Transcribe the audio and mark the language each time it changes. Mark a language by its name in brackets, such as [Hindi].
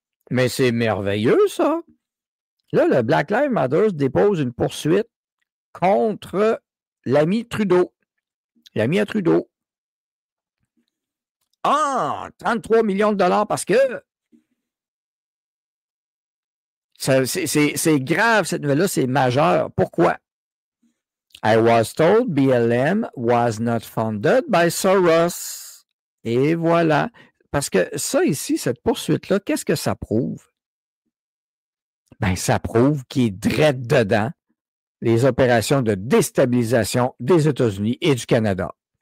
[French] Mais c'est merveilleux, ça! Là, le Black Lives Matter dépose une poursuite contre l'ami Trudeau. L'ami à Trudeau. Ah! 33 millions de dollars parce que c'est grave, cette nouvelle-là, c'est majeur. Pourquoi? [English] I was told BLM was not funded by Soros. [French] Et voilà. Parce que ça ici, cette poursuite-là, qu'est-ce que ça prouve? Ben, ça prouve qu'il est drette dedans les opérations de déstabilisation des États-Unis et du Canada.